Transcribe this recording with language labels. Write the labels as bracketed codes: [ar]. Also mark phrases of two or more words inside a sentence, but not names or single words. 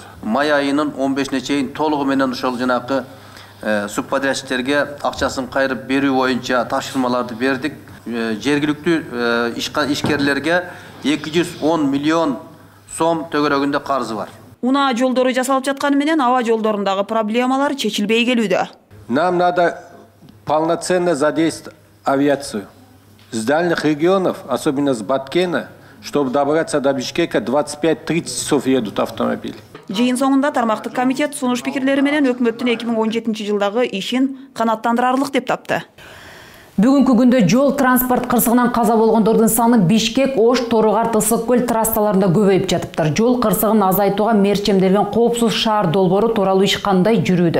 [ky] Май айынын 15-не чейин толугу менен ошол жанакы субподрядчиктерге акчасын кайрып берүү боюнча тапшырмаларды бердик. Жергиликтүү ишкерлерге 210 миллион сом төгөрөгүндө карызы бар. Унаа жолдору жасалып жатканы менен аба жолдорундагы проблемалар чечилбей келүүдө. [ru] Нам надо полноценно задействовать авиацию. С дальних регионов, особенно с Баткена, чтобы добраться до Бишкека, 25-30 часов едут автомобили. [ky] Жыйын соңунда тармактык комитет сунуш пикирлери менен өкмөттүн 2017 жылдагы ишин канааттандырарлык деп тапты. Бүгүнкү күндө жол транспорт кырсыгынан каза болгондордун саны Бишкек, Ош, Торугарт, Ысык-Көл трассаларында көбөйүп жатыптыр. Жол кырсыгын азайтууга мерчемделген коопсуз шаар долбоору тууралуу иш кандай жүрүүдө?